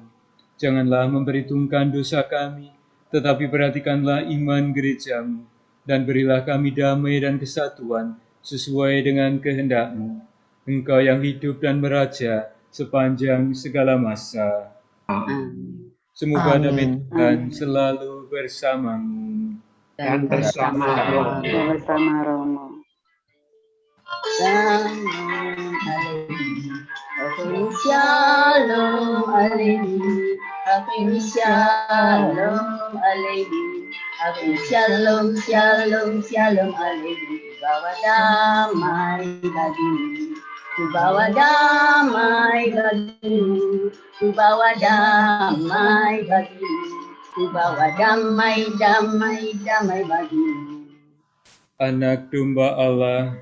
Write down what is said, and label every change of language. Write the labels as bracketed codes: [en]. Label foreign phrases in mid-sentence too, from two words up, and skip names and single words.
[id] Janganlah memperhitungkan dosa kami, tetapi perhatikanlah iman gereja-Mu, dan berilah kami damai dan kesatuan sesuai dengan kehendak-Mu. Engkau yang hidup dan meraja sepanjang segala masa. Semoga damai Tuhan selalu bersamamu. Dan bersama rohmu. Bersama rohmu. [he] שלום עליכם. שלום עליכם. שלום, שלום, שלום עליכם. [id] Bawa damai bagimu. Ku bawa damai bagimu. Ku bawa damai bagimu. Ku bawa damai, damai, damai bagimu. Anak domba Allah